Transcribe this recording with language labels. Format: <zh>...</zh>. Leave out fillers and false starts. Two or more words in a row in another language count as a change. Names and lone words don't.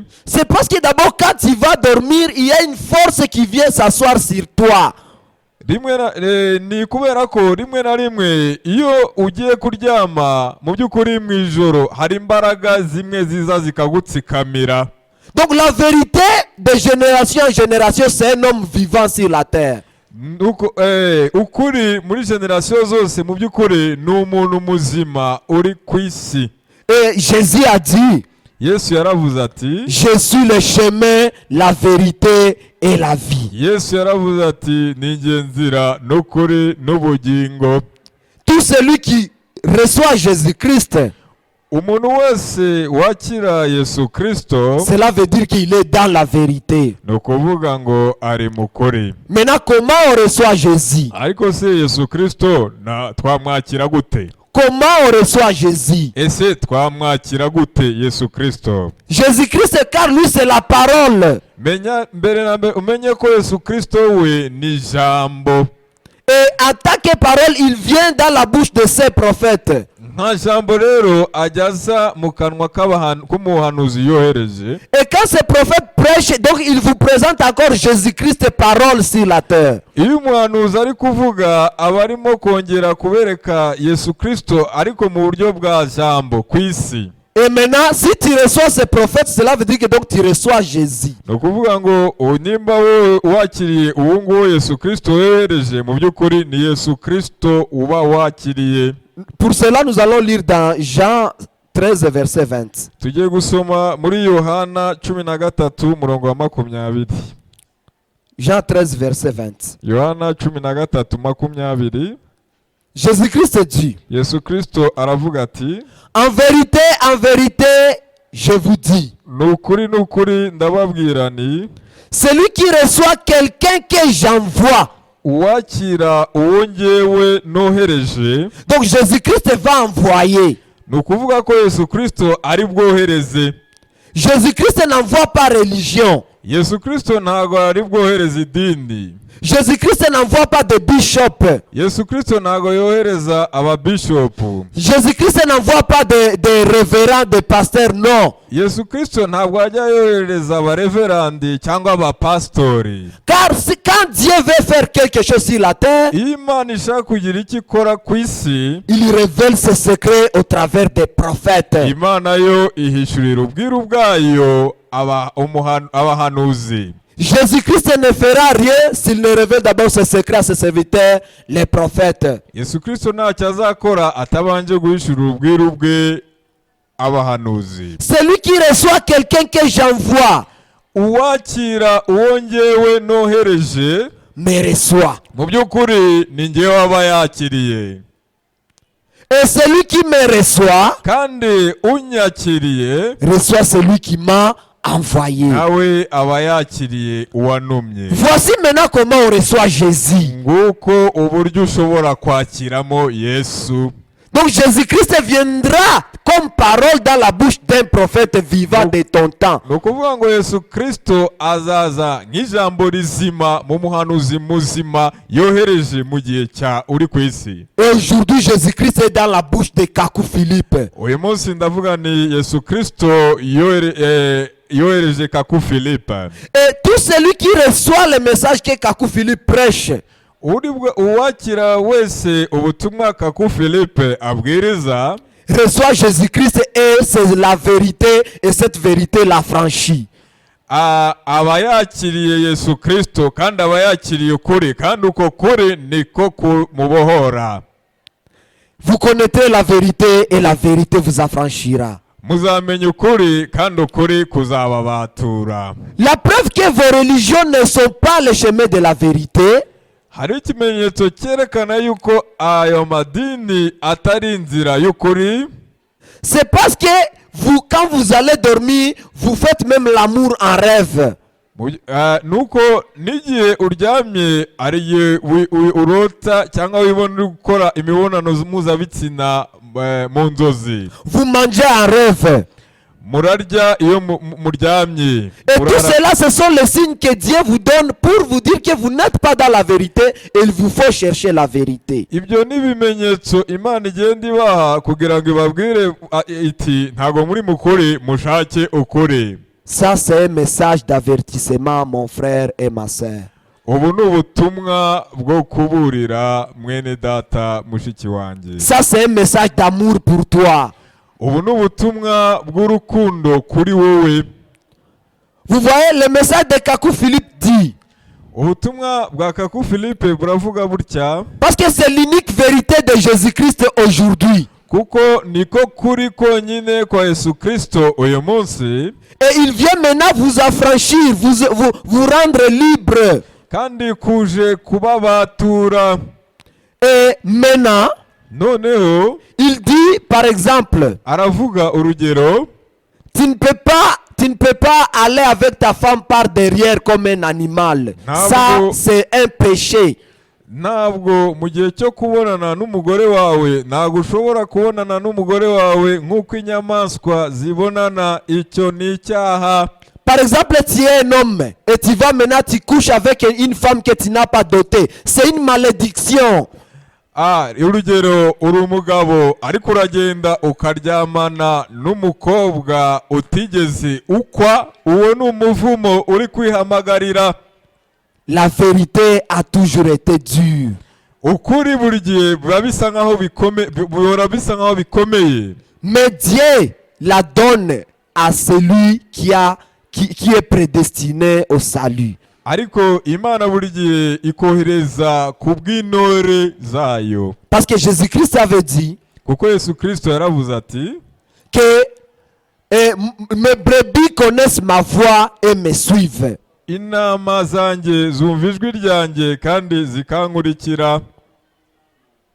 <fr>C'est parce que d'abord quand tu vas dormir, il y a une force qui vient s'asseoir sur toi.</fr> <rw>Ni kubera ko rimwe na rimwe iyo ugiye kuryama mu by'ukuri mu ijoro hari imbaraga zimwe ziza zikagutsikamira.</rw> <fr>Donc la vérité de génération en génération, c'est un homme vivant sur la terre.</fr> <rw>Ukuri muri generasiyo zose mu by'ukuri ni umuntu muzima uri ku isi.</rw> <fr>Et Jésus a dit,</fr> <rw>Yesu yaravuze ati,</rw> <fr>je suis le chemin, la vérité et la vie.</fr> <rw>Yesu yaravuze ati ni njye nzira n'ukuri n'ubugingo.</rw> <fr>Tout celui qui reçoit Jésus-Christ,</fr> <rw>Umuntu wese wakira Yesu Kristo,</rw> <fr>cela veut dire qu'il est dans la vérité.</fr> <rw>ni ukuvuga ngo ari mu kuri.</rw> <fr>Maintenant, comment on reçoit Jésus?</fr> <rw>Ariko se Yesu Kristo twamwakira gute?</rw> <fr>Comment on reçoit Jésus?</fr> <rw>Ese twamwakira gute Yesu Kristo?</rw> <fr>Jésus-Christ, car lui c'est la parole.</fr> <rw>Mbere na mbere umenye ko Yesu Kristo we ni ijambo.</rw> <fr>Et en tant que parole, il vient dans la bouche de ses prophètes.</fr> <rw>Nta jambo rero ajyaza mu kanwa k'umuhanuzi yohereje.</rw> <fr>Et quand ces prophètes prêchent, donc ils vous présentent encore Jésus-Christ, parole sur la terre.</fr> <rw>Iyo umuhanuzi ari kuvuga aba arimo kongera kubereka Yesu Kristo ariko mu buryo bwa jambo ku isi.</rw> <fr>Et maintenant, si tu reçois ces prophètes, cela veut dire que donc tu reçois Jésus.</fr> <rw>Ni ukuvuga ngo nimba wowe wakiriye uwo nguwo Yesu Kristo yohereje, mu by'ukuri ni Yesu Kristo uba wakiriye.</rw> <fr>Pour cela, nous allons lire dans Jean 13, verset 20.</fr> <rw>Tugiye gusoma muri Yohana 13 murongo wa 20.</rw> <fr>Jean 13, verset 20.</fr> <rw>Yohana 13 20.</rw> <fr>Jésus-Christ dit,</fr> <rw>Yesu Kristo aravuga ati,</rw> <fr>en vérité, je vous dis,</fr> <rw>nukuri ndababwira ni,</rw> <fr>celui qui reçoit quelqu'un que j'envoie</fr> <rw>uwakira uwo njyewe nohereje.</rw> <fr>Donc Jésus-Christ va envoyer.</fr> <rw>Ni ukuvuga ko Yesu Kristo ari bwohereze.</rw> <fr>Jésus-Christ n'envoie pas religion.</fr> <rw>Yesu Kristo ntabwo ari bwohereze idini.</rw> <fr>Jésus-Christ n'envoie pas de bishop.</fr> <rw>Yesu Kristo ntabwo yohereza ababishopu.</rw> <fr>Jésus-Christ n'envoie pas de révérends, de pasteurs, non.</fr> <rw>Yesu Kristo ntabwo ajya yohereza abareverandi cyangwa abapasitori.</rw> <fr>Car quand Dieu veut faire quelque chose sur la terre,</fr> <rw>Iyo Imana ishaka kugira icyo ikora ku isi,</rw> <fr>il révèle ses secrets au travers des prophètes.</fr> <rw>Imana yo ihishurira ubwiru bwayo abahanuzi.</rw> <fr>Jésus-Christ ne fera rien s'il ne révèle d'abord ses secrets à ses serviteurs, les prophètes.</fr> <rw>Yesu Kristo ntacyo azakora atabanje guhishurira ubwiru bwe abahanuzi.</rw> <fr>Celui qui reçoit quelqu'un que j'envoie</fr> <rw>Uwakira uwo njyewe nohereje</rw> <fr>me reçoit.</fr> <rw>mu by'ukuri ni njyewe aba yakiriye.</rw> <fr>Et celui qui me reçoit</fr> <rw>Kandi unyakiriye</rw> <fr>reçoit celui qui m'a envoyé.</fr> <rw>nawe aba yakiriye uwantumye.</rw> <fr>Voici maintenant comment on reçoit Jésus.</fr> <rw>Nguko uburyo ushobora kwakiramo Yesu.</rw> <fr>Donc Jésus-Christ viendra comme parole dans la bouche d'un prophète vivant de ton temps.</fr> <rw>Ni ukuvuga ngo Yesu Kristo azaza nk'ijambo rizima mu muhanuzi muzima yohereje mu gihe cya uri ku isi.</rw> <fr>Et aujourd'hui Jésus-Christ est dans la bouche de Kakou Philippe.</fr> <rw>Uyu munsi ndavuga ni Yesu Kristo yohereje Kaku Philippe.</rw> <fr>Et tout celui qui reçoit le message que Kakou Philippe prêche,</fr> <rw>Uwakira wese ubutumwa Kaku Philippe abwiriza</rw> <fr>reçoit Jésus-Christ et c'est la vérité et cette vérité l'affranchit.</fr> <rw>aba yakiriye Yesu Kristo kandi aba yakiriye ukuri kandi uko kuri niko kumubohora.</rw> <fr>Vous connaîtrez la vérité et la vérité vous affranchira.</fr> <rw>Muzamenya ukuri kandi ukuri kuzababatura.</rw> <fr>La preuve que vos religions ne sont pas le chemin de la vérité,</fr> <rw>Hari ikimenyetso cyerekana yuko ayo madini atari inzira y'ukuri.</rw> <fr>c'est parce que vous, quand vous allez dormir, vous faites même l'amour en rêve.</fr> <rw>Nuko n'igihe uryamye ariye urota cyangwa wibona uri gukora imibonano mpuzabitsina mu nzozi.</rw> <fr>Vous mangez en rêve.</fr> <rw>Murarya iyo muryamye.</rw> <fr>Et tout cela, ce sont les signes que Dieu vous donne pour vous dire que vous n'êtes pas dans la vérité et il vous faut chercher la vérité.</fr> <rw>Ibyo ni ibimenyetso Imana igenda ibaha kugira ngo ibabwire iti ntago muri mukuri mushake ukuri.</rw> <fr>Ça, c'est un message d'avertissement, mon frère et ma sœur.</fr> <rw>Ubu ni ubutumwa bwo kuburira mwene data mushiki wanjye.</rw> <fr>Ça, c'est un message d'amour pour toi.</fr> <rw>Ubu ni ubutumwa bw'urukundo kuri wowe.</rw> <fr>Vous voyez, le message de Kakou Philippe dit.</fr> <rw>Ubutumwa bwa Kaku Philippe buravuga butya.</rw> <fr>Parce que c'est l'unique vérité de Jésus-Christ aujourd'hui.</fr> <rw>Kuko niko kuri konyine kwa Yesu Kristo uyu munsi.</rw> <fr>Et il vient maintenant vous affranchir, vous rendre libre.</fr> <rw>Kandi kuje kubabatura.</rw> <fr>Et maintenant,</fr> <rw>Noneho</rw> <fr>il dit par exemple,</fr> <rw>aravuga urugero.</rw> <fr>tu ne peux pas aller avec ta femme par derrière comme un animal. Ça, c'est un péché.</fr> <rw>Ntabwo mu gihe cyo kubonana n'umugore wawe ntabwo ushobora kubonana n'umugore wawe nk'uko inyamaswa zibonana. Icyo ni icyaha.</rw> <fr>Par exemple, tu es un homme et tu vas maintenant, tu couches avec une femme que tu n'as pas dotée. C'est une malédiction.</fr> <rw>Urugero uri umugabo ariko uragenda ukaryamana n'umukobwa utigeze ukwa, uwo ni umuvumo uri kwihamagarira.</rw> <fr>La vérité a toujours été dure.</fr> <rw>Ukuri buri gihe biba bisa nkaho bikomeye.</rw> <fr>Mais Dieu la donne à celui qui est prédestiné au salut.</fr> <rw>Ariko Imana buri gihe ikohereza ku bw'intore zayo.</rw> <fr>Parce que Jésus-Christ avait dit</fr> <rw>Kuko Yesu Kristo yaravuze ati</rw> <fr>que mes brebis connaissent ma voix et me suivent.</fr> <rw>Intama zanjye zumva ijwi ryanjye kandi zikankurikira.</rw>